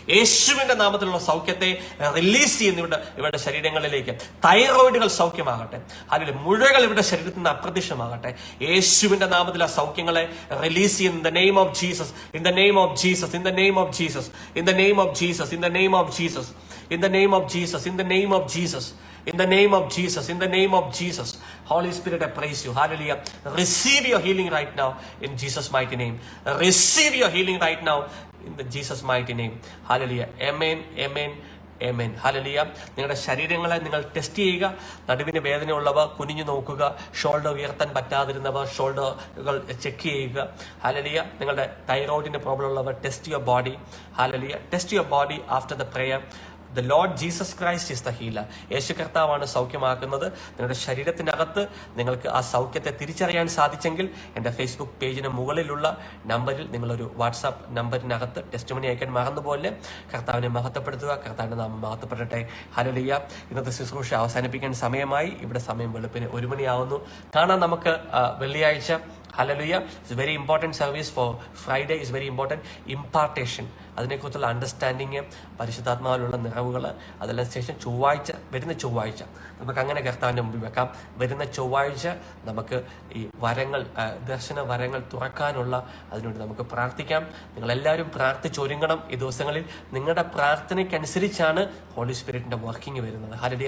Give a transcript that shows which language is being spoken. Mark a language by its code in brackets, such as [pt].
[ml] യേശുവിന്റെ നാമത്തിലുള്ള സൗഖ്യത്തെ റിലീസ് ചെയ്യുന്ന ഇവരുടെ ശരീരങ്ങളിലേക്ക്. തൈറോയിഡുകൾ സൗഖ്യമാകട്ടെ. അല്ലെങ്കിൽ മുഴകൾ ഇവരുടെ ശരീരത്തിൽ നിന്ന് അപ്രത്യക്ഷമാകട്ടെ. യേശുവിന്റെ നാമത്തിൽ ആ സൗഖ്യങ്ങളെ റിലീസ് ചെയ്യുന്ന [en] The name of Jesus. In the name of Jesus. In the name of Jesus. In the name of Jesus. In the name of Jesus. In the name of Jesus. In the name of Jesus. In the name of Jesus. In the name of Jesus. Holy Spirit, I praise you. Hallelujah. Receive your healing right now in Jesus' mighty name. Receive your healing right now in the Jesus' mighty name. Hallelujah. Amen. Amen. Amen. Hallelujah. [ml] നിങ്ങളുടെ ശരീരങ്ങളെ നിങ്ങൾ test ചെയ്യുക. നടുവിന് വേദനയുള്ളവർ കുനിഞ്ഞു നോക്കുക. Shoulder ഉയർത്താൻ പറ്റാതിരുന്നവർ ഷോൾഡറുകൾ check ചെയ്യുക. Hallelujah. നിങ്ങളുടെ തൈറോയിഡിന്റെ പ്രോബ്ലം ഉള്ളവർ [en] Test your body. Hallelujah. Test your body after the prayer. The Lord Jesus Christ is the healer. [ml] യേശു കർത്താവാണ് സൗഖ്യമാക്കുന്നത്. നിങ്ങളുടെ ശരീരത്തിനകത്ത് നിങ്ങൾക്ക് ആ സൗഖ്യത്തെ തിരിച്ചറിയാൻ സാധിച്ചെങ്കിൽ എൻ്റെ ഫേസ്ബുക്ക് പേജിന് മുകളിലുള്ള നമ്പറിൽ നിങ്ങളൊരു വാട്സാപ്പ് നമ്പറിനകത്ത് ടെസ്റ്റിമണി അയക്കാൻ മറന്നുപോലെ കർത്താവിനെ മഹത്വപ്പെടുത്തുക. കർത്താവിന്റെ നാമം മഹത്വപ്പെടട്ടെ. ഹല്ലേലൂയ. ഇന്നത്തെ ശുശ്രൂഷ അവസാനിപ്പിക്കാൻ സമയമായി. ഇവിടെ സമയം വെളുപ്പിന് 1 മണിയാവുന്നു. കാണാം നമുക്ക് വെള്ളിയാഴ്ച. Hallelujah. [en] It's a very important service for Friday. Is very important. Impartation. [ml] അതിനെക്കുറിച്ചുള്ള അണ്ടർസ്റ്റാൻഡിങ്, പരിശുദ്ധാത്മാവിലുള്ള നിറവുകൾ, അതെല്ലാം ശേഷം വരുന്ന ചൊവ്വാഴ്ച നമുക്ക് അങ്ങനെ കർത്താവിൻ്റെ മുമ്പിൽ വെക്കാം. വരുന്ന ചൊവ്വാഴ്ച നമുക്ക് ഈ വരങ്ങൾ, ദർശന വരങ്ങൾ തുറക്കാനുള്ള അതിനുവേണ്ടി നമുക്ക് പ്രാർത്ഥിക്കാം. നിങ്ങളെല്ലാവരും പ്രാർത്ഥിച്ചൊരുങ്ങണം. ഈ ദിവസങ്ങളിൽ നിങ്ങളുടെ പ്രാർത്ഥനയ്ക്കനുസരിച്ചാണ് ഹോളി സ്പിരിറ്റിന്റെ വർക്കിംഗ് വരുന്നത്. ഹല്ലേലൂയ.